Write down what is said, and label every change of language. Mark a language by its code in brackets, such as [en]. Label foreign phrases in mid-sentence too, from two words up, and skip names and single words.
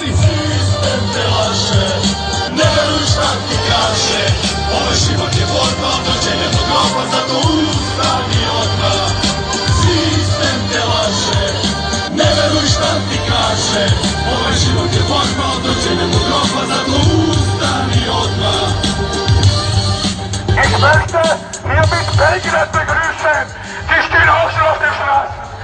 [sr] Sistem te laže, ne veruj šta ti kaže, ovaj život je borba od rođenja do groba, zato ustani odmah. Sistem te laže, ne veruj šta ti kaže, ovaj život je borba od rođenja do groba, zato ustani odmah. [de] Ich möchte hiermit Belgien begrüßen, die stehen ausschließlich für uns.